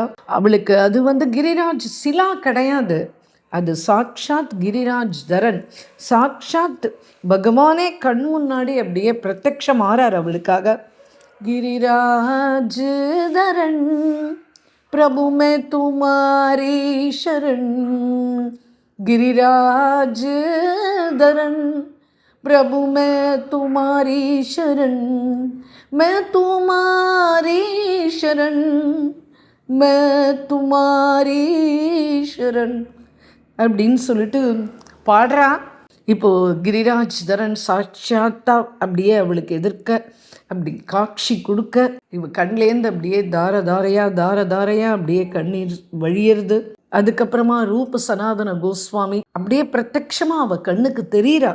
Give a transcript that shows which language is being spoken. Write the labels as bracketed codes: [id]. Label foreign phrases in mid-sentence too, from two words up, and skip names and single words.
[ta] அவளுக்கு அது கிரிராஜ் சிலா கிடையாது, அது சாக்ஷாத் கிரிராஜ் தரன், சாக்ஷாத் பகவானே கண் முன்னாடி அப்படியே பிரத்யக்ஷம் ஆறார் அவளுக்காக. [hi] गिरिराज धरन प्रभु मैं तुम्हारी शरण, गिरिराज धरन प्रभु मैं तुम्हारी शरण, मैं तुम्हारी शरण, मैं तुम्हारी शरण [ta] அப்படின்னு சொல்லிட்டு பாடுறா. இப்போது கிரிராஜ் தரன் சாட்சாத்தா அப்படியே அவளுக்கு எதிர்க்க அப்படி காட்சி கொடுக்க, இவ கண்லேருந்து அப்படியே தார தாரையாக அப்படியே கண்ணீர் வழியிறது. அதுக்கப்புறமா ரூப சனாதன கோஸ்வாமி அப்படியே பிரத்யட்சமாக அவள் கண்ணுக்கு தெரியுறா.